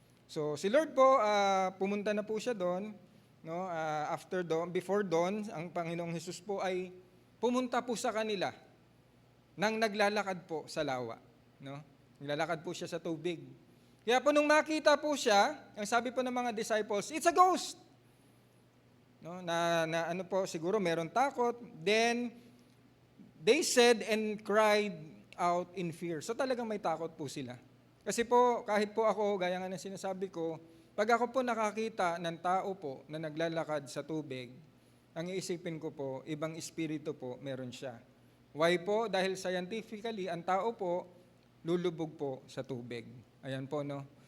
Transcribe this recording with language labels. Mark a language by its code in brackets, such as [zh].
[tl] So si Lord po, pumunta na po siya doon, no, after dawn, before dawn, ang Panginoong Hesus po ay pumunta po sa kanila nang naglalakad po sa lawa, no? Naglalakad po siya sa tubig. Kaya po nung makita po siya, ang sabi po ng mga disciples, [en] it's a ghost. [tl] No, na ano po, siguro meron takot. [en] Then, they said and cried out in fear. [tl] So talagang may takot po sila. Kasi po, kahit po ako, gaya nga ng sinasabi ko, pag ako po nakakita ng tao po na naglalakad sa tubig, ang iisipin ko po, ibang espiritu po, meron siya. Why po? Dahil scientifically, ang tao po, lulubog po sa tubig. Ayan po, no?